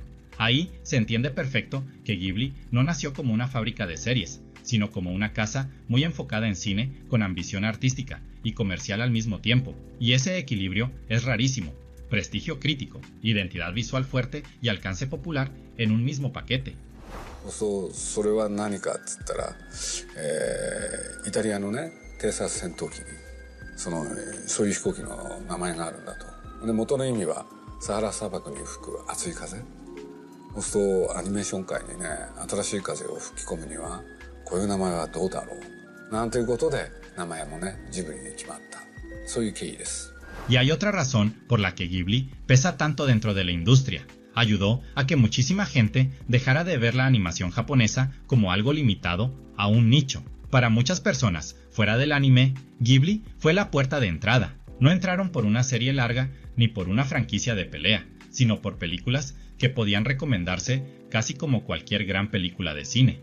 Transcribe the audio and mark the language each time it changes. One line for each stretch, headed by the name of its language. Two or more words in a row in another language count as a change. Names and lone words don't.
Spanish: Ahí se entiende perfecto que Ghibli no nació como una fábrica de series, sino como una casa muy enfocada en cine con ambición artística y comercial al mismo tiempo, y ese equilibrio es rarísimo. Prestigio crítico, identidad visual fuerte y alcance popular en un mismo paquete.
Japanese: それは何かっつったら、イタリアのね偵察戦闘機にそういう飛行機の名前があるんだと。で元の意味はサハラ砂漠に吹く熱い風。そうするとアニメーション界にね新しい風を吹き込むにはこういう名前はどうだろうなんていうことで名前もねジブリに決まった。そういう経緯です。
Spanish: Y hay otra razón por la que Ghibli pesa tanto dentro de la industria. Ayudó a que muchísima gente dejara de ver la animación japonesa como algo limitado a un nicho. Para muchas personas, fuera del anime, Ghibli fue la puerta de entrada. No entraron por una serie larga ni por una franquicia de pelea, sino por películas que podían recomendarse casi como cualquier gran película de cine.